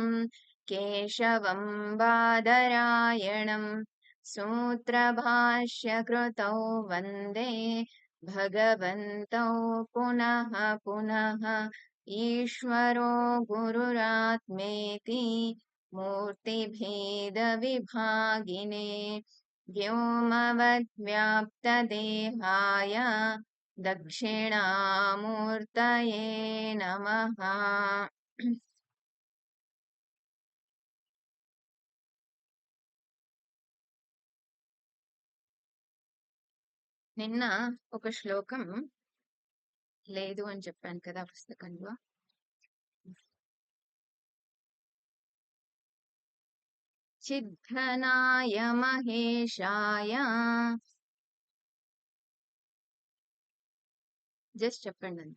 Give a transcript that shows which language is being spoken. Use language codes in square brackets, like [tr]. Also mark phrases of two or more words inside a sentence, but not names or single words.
[sa] केशवं बादरायणं सूत्रभाष्यकृतौ वन्दे भगवन्तौ पुनः पुनः ईश्वरो गुरुरात्मेति मूर्तिभेदविभागिने व्योमवद्व्याप्तदेहाय दक्षिणामूर्तये नमः. [te] నిన్న ఒక శ్లోకం లేదు అని చెప్పాను కదా పుస్తకంలో. [sa] చిద్ఘనాయ మహేశాయ, [te] జస్ట్ చెప్పండి అంతే.